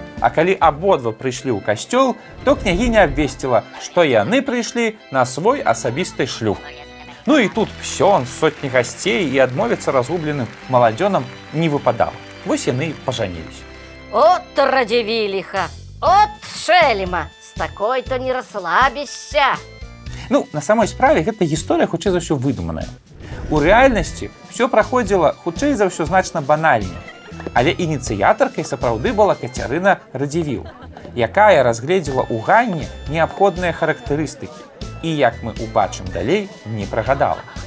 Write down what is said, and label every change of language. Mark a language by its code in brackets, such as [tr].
[be] А калі абодва прыйшлі ў касцёл, то княгіня абвесціла, што яны прыйшлі на свой асабісты шлюб. Ну і тут ксёндз, сотні гасцей і адмовіцца разгубленым маладзёнам не выпадала. Вось яны і пажаніліся. От Радзівіліха, от шэлема, [ru] такой-то не расслабишься. [be] Ну, [ru] на самой справе [be] гэта гісторыя хутчэй за ўсё выдуманая. У рэальнасці ўсё праходзіла хутчэй за ўсё значна банальней. Але ініцыятаркай сапраўды была Кацярына Радзівіл, якая разгледзела ў Ганне неабходныя характарыстыкі і, як мы ўбачым далей, не прагадала.